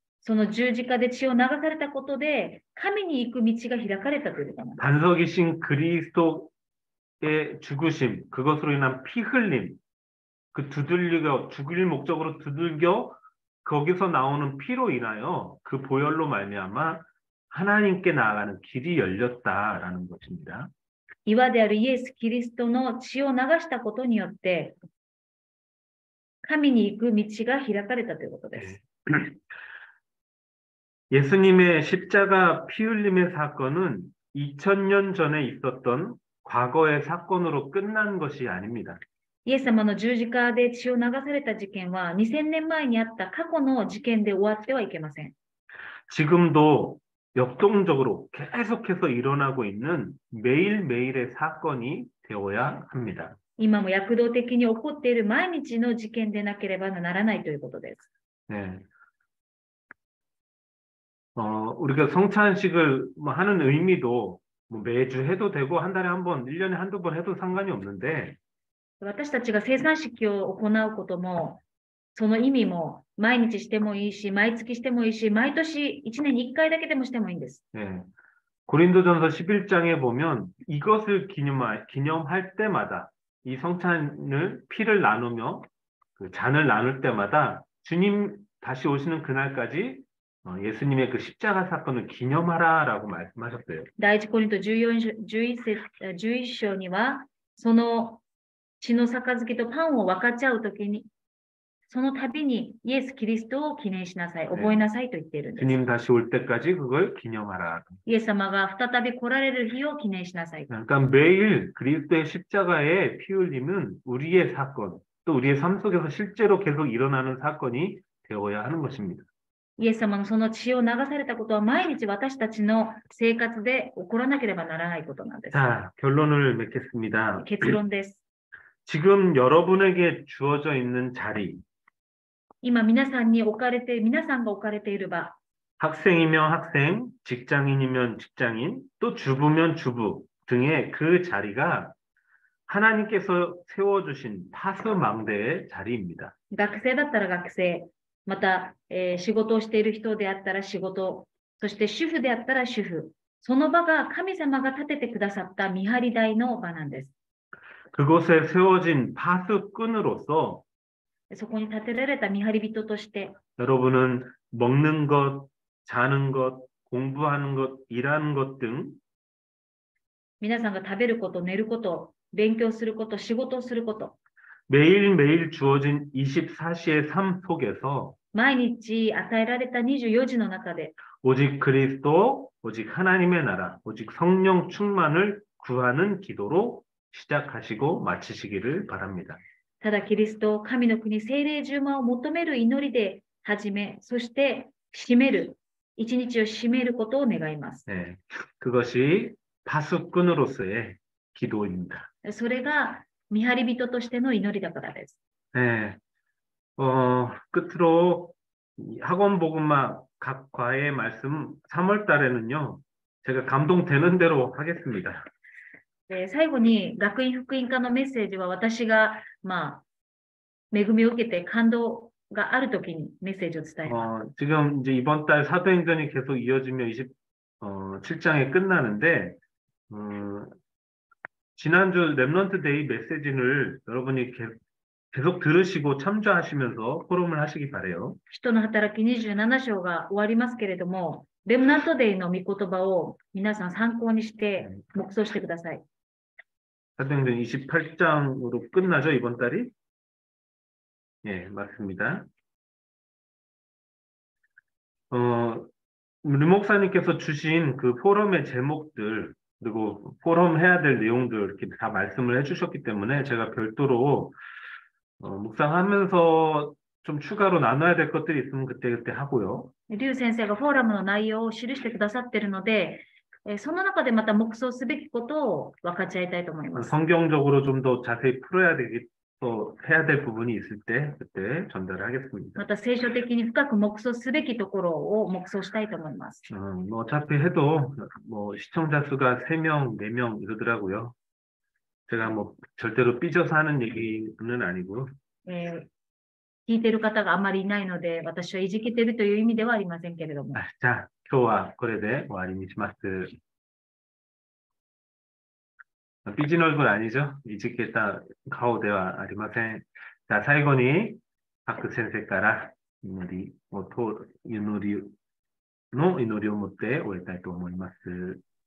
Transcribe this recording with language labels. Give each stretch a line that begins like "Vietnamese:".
Japanese: その十字架で血を流されたことで、神に行く道が開かれたということなんです。
Korean: 반석이신 그리스도의 죽으심, 그것으로 인한 피 흘림, 그 죽일 목적으로 두들겨 거기서 나오는 피로 인하여 그 보혈로 말미암아 하나님께 나아가는 길이 열렸다라는 것입니다.
Japanese: 岩であるイエス・キリストの血を流したことによって、神に行く道が開かれたということです。
Korean: 예수님의 십자가 피 흘림의 사건은 2000년 전에 있었던 과거의 사건으로 끝난 것이 아닙니다.
Japanese: イエス様の十字架で血を流された事件は2000年前にあった過去の事件で終わってはいけません。
Korean: 지금도 역동적으로 계속해서 일어나고 있는 매일매일의 사건이 되어야 합니다.
Japanese: 今も躍動的に起こっている毎日の事件でなければならないということです。
Korean: 네. 우리가 성찬식을 하는 의미도 매주 해도 되고 한 달에 한 번, 1년에 한두 번 해도 상관이 없는데
Japanese: 私たちが生産式を行うことも、その意味も毎日してもいいし、毎月してもいいし、毎年1年に1回だけでもしてもいいんです。
Korean: 네. 고린도전서 11장에 보면 이것을 기념할 때마다 이 성찬을 피를 나누며 그 잔을 나눌 때마다 주님 다시 오시는 그날까지 예수님의 그 십자가 사건을 기념하라라고 말씀하셨어요.
Japanese: 第一コリント11章には、その血の杯とパンを分かち合うときに、その度にイエス・キリストを記念しなさい、覚えなさいと言っているんです。
Korean: 주님 다시 올 때까지 그걸 기념하라.
Japanese: イエス様が再び来られる日を記念しなさい。
Korean: 그러니까 매일 그리스도의 십자가의 피 흘림은 우리의 사건, 또 우리의 삶 속에서 실제로 계속 일어나는 사건이 되어야 하는 것입니다.
Japanese: イエス様のその血を流されたことは毎日私たちの生活で起こらなければならないことなんです。
Korean: 자, 결론을 맺겠습니다.
Japanese: 結論です。
Korean: 지금 여러분에게 주어져 있는 자리,
Japanese: 今皆さんが置かれている場、
Korean: 학생이면 학생, 직장인이면 직장인, 또 주부면 주부 등의 그 자리가 하나님께서 세워주신 파수망대의 자리입니다.
Japanese: 学生だったら学生、また、仕事をしている人であったら仕事、そして主婦であったら主婦、その場が神様が立ててくださった見張り台の場なんです。
Korean: 그곳에 세워진 파수꾼으로서
Japanese: そこに立てられた見張り人として、
Korean: 여러분은 먹는 것, 자는 것, 공부하는 것, 일하는 것 등
Japanese: 皆さんが食べること、寝ること、勉強すること、仕事をすること、
Korean: 매일매일 주어진 24시의 삶 속에서
Japanese: 毎日与えられた24時の中で、
Korean: 오직 그리스도, 오직 하나님의 나라, 오직 성령 충만을 구하는 기도로 시작하시고 마치시기를 바랍니다.
Japanese: ただキリスト、神の国、聖霊充満を求める祈りで始め、そして締める、一日を締めることを願います。
Korean: 네, 그것이 파수꾼으로서의 기도입니다.
Japanese: それが見張り人としての祈りだからです。
Korean: 네. 끝으로 학원 복음마 각 과의 말씀 3월 달에는요. 제가 감동되는 대로 하겠습니다.
Japanese: 最後に学院福音科のメッセージは私が、恵みを受けて感動があるときにメッセージを伝えます。
Korean: 지금 이제 이번 달 사도행전이 계속 이어지며 27장에 끝나는데 지난주 랩런트 데이 메시지를 여러분이 계속 들으시고 참조하시면서 포럼을 하시기 바래요.
Japanese: 使徒の働き27章が終わりますけれども、レムナントデイの御言葉を皆さん参考にして黙想してください。
Korean: 사도행전 28장으로 끝나죠, 이번 달이? 예, 맞습니다. 류 목사님께서 주신 그 포럼의 제목들, 그리고 포럼 해야 될 내용들 이렇게 다 말씀을 해주셨기 때문에 제가 별도로 묵상하면서 좀 추가로 나눠야 될 것들이 있으면 그때 하고요.
Japanese: 劉先生がフォーラムの内容を記してくださっているので、その中でまた黙想すべきことを分かち合いたいと思います。
Korean: 성경적으로 좀 더 자세히 풀어야 또 해야 될 부분이 있을 때 그때 전달을 하겠습니다.
Japanese: また聖書的に深く黙想すべきところを黙想したいと思います。
Korean: 뭐 어차피 해도 뭐 시청자 수가 3명, 4명 이러더라고요. 제가 뭐 절대로 삐져서 하는 얘기는 아니고.
Japanese: 聞いている方があまりいないので、私はいじけているという意味ではありませんけれども。 자, 今日はこれで終わりにします。
Korean: 삐진 얼굴 아니죠? 이직했다
Japanese: 顔ではありません.자, 最後に白先生から祈りを持って終えたいと思います。